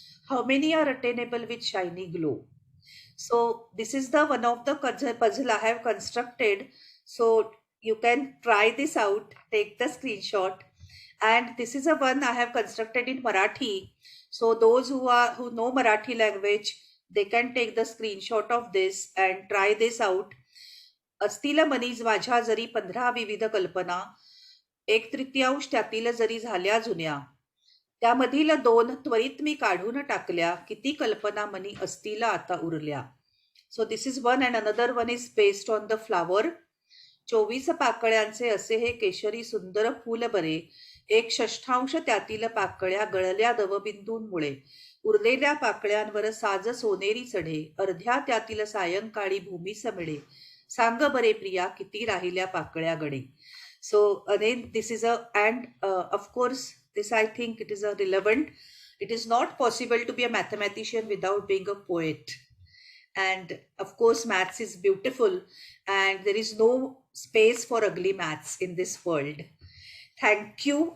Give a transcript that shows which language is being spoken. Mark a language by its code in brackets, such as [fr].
[en] How many are attainable with shiny glow? So this is the one of the puzzle I have constructed. So you can try this out, take the screenshot. And this is a one I have constructed in Marathi. So those who know Marathi language, they can take the screenshot of this and try this out. [mr] असतील मनीज माझ्या जरी 15 विविध कल्पना, 1/3 त्यातील जरी झाल्या जुन्या, त्यामधील 2 त्वरित मी काढून टाकल्या, किती कल्पना मनी असतील आता उरल्या. [en] So this is one, and another one is based on the flower. [mr] 24 पाकळ्यांचे असे हे केशरी सुंदर फूल बरे, 1/6 त्यातील पाकळ्या गळल्या दवबिंदूंमुळे, उरलेल्या पाकळ्यांवर साज सोनेरी चढे, अर्ध्या त्यातील सायंकाळी भूमी समिळे, सांग बरे प्रिया किती राहिल्या पाकळ्या गडे. [en] So again, this is of course, this I think it is a relevant. It is not possible to be a mathematician without being a poet. And of course, maths is beautiful and there is no space for ugly maths in this world. Thank you.